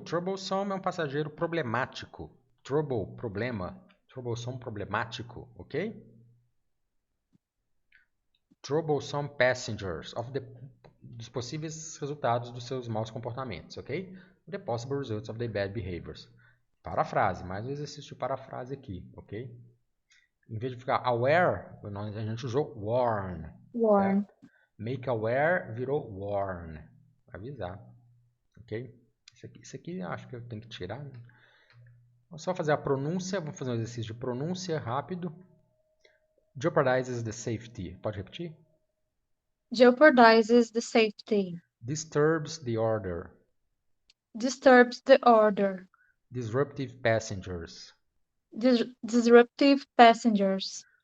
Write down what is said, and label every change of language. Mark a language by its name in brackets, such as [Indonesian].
[Portuguese] Troublesome é um passageiro problemático. Trouble, problema. Troublesome, problemático, ok? [English] Troublesome passengers, [Portuguese] dos possíveis resultados dos seus maus comportamentos, ok? [English] The possible results of their bad behaviors. [Portuguese] Parafrase, mais um exercício de parafrase aqui, ok? Em vez de ficar aware, a gente usou warn. [English] Warn. [Portuguese] Certo? Make aware virou warn. Avisar. Ok? Isso aqui eu acho que eu tenho que tirar. Né? Vamos só fazer a pronúncia. Vamos fazer um exercício de pronúncia rápido. [English] Jeopardizes the safety. Pode repetir? Jeopardizes the safety. Disturbs the order. Disturbs the order. Disruptive passengers. Disruptive passengers.